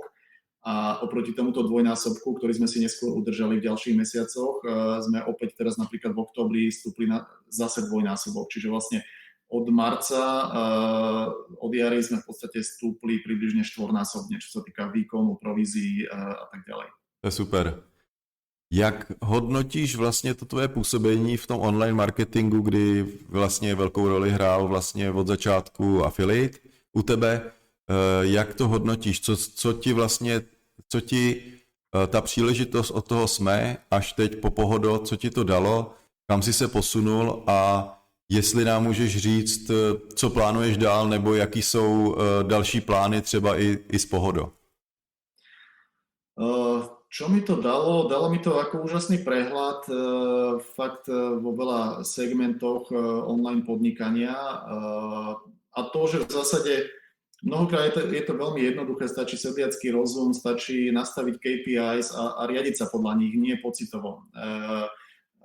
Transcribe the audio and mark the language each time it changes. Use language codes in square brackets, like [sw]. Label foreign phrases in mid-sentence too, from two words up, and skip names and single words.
[sk] A oproti tomuto 2-násobku, ktorý sme si neskôr udržali v ďalších mesiacoch, sme opäť teraz napríklad v októbri stúpli na zase 2-násobok. Čiže vlastne od marca, od jary sme v podstate stúpli približne 4-násobne, čo sa týka výkonu, provízií a tak ďalej. To je super. [cs] Jak hodnotíš vlastně to tvoje působení v tom online marketingu, kdy vlastně velkou roli hrál vlastně od začátku affiliate u tebe? Jak to hodnotíš? Co ti ta příležitost od toho SME až teď po Pohodo, co ti to dalo? Kam jsi se posunul a jestli nám můžeš říct, co plánuješ dál, nebo jaký jsou další plány třeba i z Pohodo? [sk] Čo mi to dalo? Dalo mi to ako úžasný prehľad fakt vo veľa segmentoch online podnikania a to, že v zásade mnohokrát je to veľmi jednoduché, stačí sedliacky rozum, stačí nastaviť KPIs a riadiť sa podľa nich, nie pocitovo.